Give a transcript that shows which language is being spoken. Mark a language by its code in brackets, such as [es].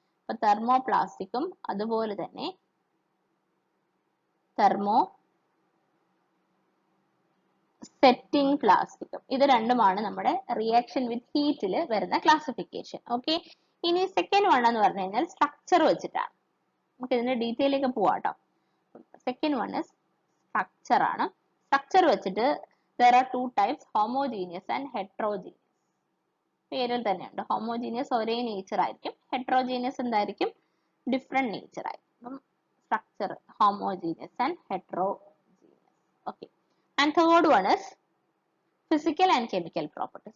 [ml] അപ്പൊ തെർമോപ്ലാസ്റ്റിക്കും അതുപോലെ തന്നെ തെർമോ സെറ്റിംഗ് പ്ലാസ്റ്റിക്കും, ഇത് രണ്ടുമാണ് നമ്മുടെ റിയാക്ഷൻ വിത്ത് ഹീറ്റിൽ വരുന്ന ക്ലാസിഫിക്കേഷൻ. ഓക്കെ, ഇനി സെക്കൻഡ് വൺ എന്ന് പറഞ്ഞു കഴിഞ്ഞാൽ സ്ട്രക്ചർ വെച്ചിട്ടാണ്. നമുക്ക് ഇതിന്റെ ഡീറ്റെയിലേക്ക് പോവാട്ടോ. [en] second one is structure [ml] ആണ്. സ്ട്രക്ചർ വെച്ചിട്ട് [en] there are 2 types, homogeneous and heterogeneous. [ml] പേരിൽ തന്നെയുണ്ട്, ഹോമോജീനിയസ് ഒരേ നേച്ചർ ആയിരിക്കും, ഹെട്രോജീനിയസ് എന്തായിരിക്കും? ഡിഫറെന്റ് നേച്ചർ ആയിരിക്കും. അപ്പം [en] structure, homogeneous and heterogeneous. Okay. And third one is physical and chemical properties.